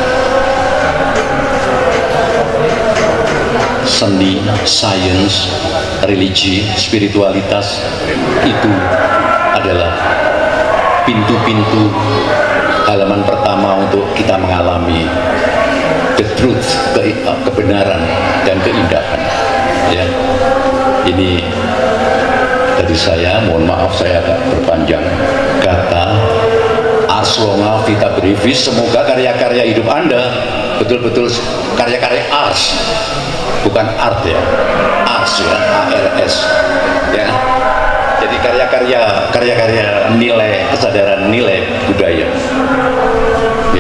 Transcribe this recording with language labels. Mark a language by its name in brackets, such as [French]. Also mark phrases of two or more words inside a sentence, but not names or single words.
[Indonesian] Seni, sains, religi, spiritualitas itu adalah pintu-pintu halaman pertama untuk kita mengalami [English] the truth, [Indonesian] kebenaran dan keindahan. Ya, ini dari saya, mohon maaf saya agak berpanjang kata. [Latin] Ars longa vita brevis, [Indonesian] semoga karya-karya hidup Anda betul-betul karya-karya ars, bukan art ya, ars ya, ARS ya. Jadi karya-karya nilai kesadaran, nilai budaya ya.